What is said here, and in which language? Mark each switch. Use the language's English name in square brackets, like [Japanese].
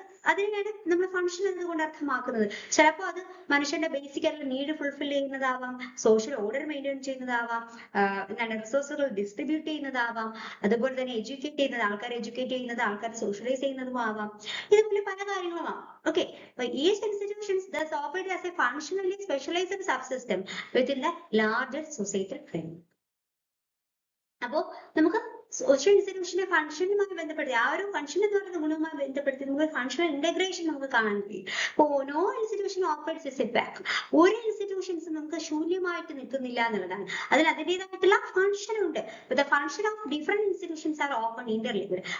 [Malayalam] അതിനെയാണ് നമ്മൾ ഫംഗ്ഷൻ എന്നതുകൊണ്ട് അർത്ഥമാക്കുന്നത്. ചിലപ്പോൾ അത് മനുഷ്യന്റെ ബേസിക് ആയിട്ടുള്ള need fulfil ചെയ്യുന്നതാവാം, social order maintain ചെയ്യുന്നതാവാം, എന്താണ് റിസോഴ്സുകൾ ഡിസ്ട്രിബ്യൂട്ട് ചെയ്യുന്നതാവാം, അതുപോലെ തന്നെ എഡ്യൂക്കേറ്റ് ചെയ്യുന്നത്, ആൾക്കാരെ എഡ്യൂക്കേറ്റ് ചെയ്യുന്നത്, ആൾക്കാരെ സോഷ്യലൈസ് ചെയ്യുന്നതും ആവാം. ഇതുപോലെ പല കാര്യങ്ങളുമാവാം. [English] Okay, each institutions thus operate as a functionally specialized subsystem within the larger societal framework. [Malayalam] അപ്പോ നമുക്ക് സോഷ്യൽ ഇൻസ്റ്റിറ്റ്യൂഷന്റെ ഫംഗ്ഷനുമായി ബന്ധപ്പെടുത്തി ആ ഒരു ഫംഗ്ഷൻ എന്ന് പറയുന്ന ഗുണവുമായി ബന്ധപ്പെടുത്തി നമുക്ക് ഫംഗ്ഷണൽ ഇന്റഗ്രേഷൻ നമുക്ക് കാണാൻ കഴിയും. [English] No institution operates as a vacuum. [Malayalam] ഒരു ഇൻസ്റ്റിറ്റ്യൂഷൻസ് നമുക്ക് ശൂന്യമായിട്ട് നിൽക്കുന്നില്ല എന്നുള്ളതാണ്. അതിന് അതിൻ്റെതായിട്ടുള്ള ഫംഗ്ഷൻ ഉണ്ട്. [English] The function of different institutions are open interlinked.